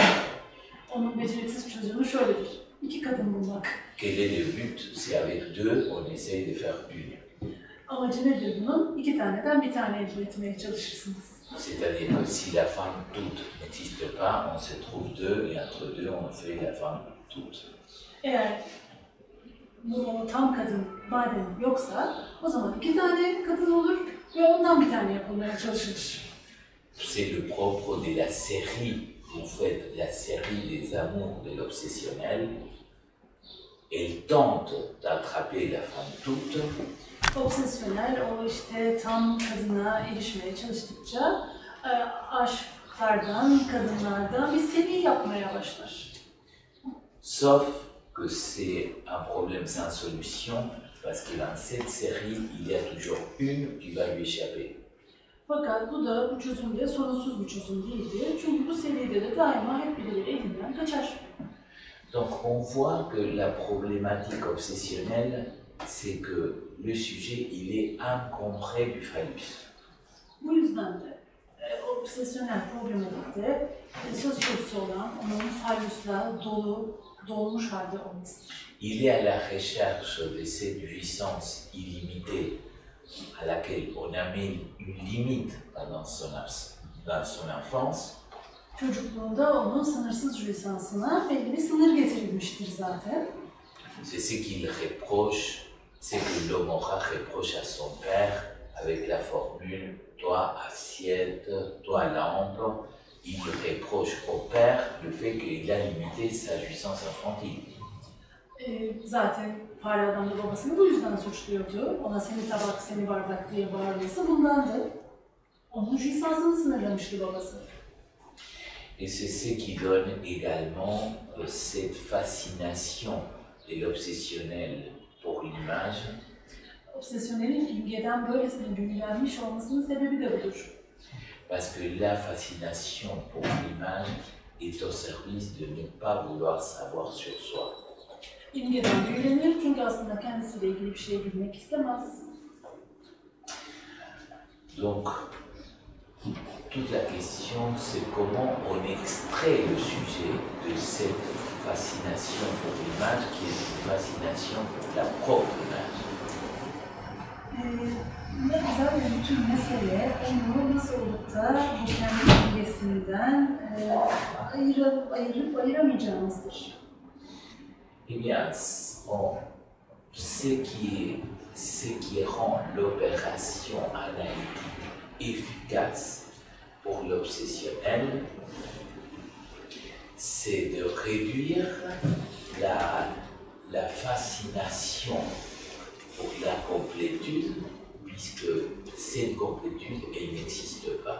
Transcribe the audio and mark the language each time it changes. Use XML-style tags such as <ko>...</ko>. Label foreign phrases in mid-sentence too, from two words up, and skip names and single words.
<tr>Onun beceriksiz çözümü şöyledir, iki kadın bulmak.</tr> <fr>Quel est le but? C'est avec deux, on essaye de faire une.</fr> <tr>Amacı nedir bunun? İki taneden bir tane elde etmeye çalışırsınız.</tr> <fr>C'est-à-dire que si la femme toute n'existe pas, on se trouve deux et entre deux, on fait la femme toute.</fr> <tr>Eğer bu tam kadın madem yoksa, o zaman iki tane kadın olur ve ondan bir tane yapılmaya çalışılır.</tr> <fr>C'est le propre de la série, vous faites la série des amours de l'obsessionnel. Elle tente d'attraper la femme toute.</fr> <tr>Obsesyonel, o işte tam kadına erişmeye çalıştıkça aşklardan, kadınlardan bir seri yapmaya başlar.</tr> <fr>Sauf que c'est un problème sans solution, parce que dans cette série, il y a toujours une qui va lui échapper.</fr> <tr>Fakat bu çözüm de sorunsuz bir çözüm değildir. Çünkü bu seride de daima hep birileri elinden kaçar.</tr> <fr>Donc on voit que la problématique obsessionnelle, c'est que le sujet, il est incompris du phallus.</fr> <tr>Bu yüzden de obsesyonel problematikte söz konusu olan onun fallusla dolmuş halde olmasıdır.</tr> <fr>Il est à la recherche de cette jouissance illimitée à laquelle on a mis une limite dans son enfance.</fr> <tr>Çocukluğunda onun sınırsız jouissansına belli bir sınır getirilmiştir zaten.</tr> <fr>C'est ce qu'il reproche c'est que l'homme reproche à son père avec la formule « toi assiette, toi lampe », il reproche au père le fait qu'il a limité sa jouissance infantile.</fr> <tr>Zaten fare adam da babasını bu yüzden suçluyordu. Ona seni tabak, seni bardak diye bağırması bundandı. Onun jouissansını sınırlamıştı babası.</tr> <fr>Et c'est ce qui donne également cette fascination de l'obsessionnel pour l'image.</fr> <tr>Obsesyonelin imgeden böylesine büyülenmiş olmasının sebebi de budur.</tr> <fr>Parce que la fascination pour l'image est au service de ne pas vouloir savoir sur soi.</fr> <tr>İmgeden büyülenir çünkü aslında kendisiyle ilgili bir şey bilmek istemez.</tr> <fr>Donc, toute la question, c'est comment on extrait le sujet de cette fascination pour l'image, qui est une fascination pour la propre image.</fr> <tr>Zaten bütün mesele onu nasıl olup da bu kendi imgesinden ayıramayacağımızdır.</tr> <fr>Eh bien, ce qui rend l'opération analytique efficace pour l'obsessionnel, c'est de réduire la fascination pour la complétude, puisque cette complétude, elle n'existe pas.</fr>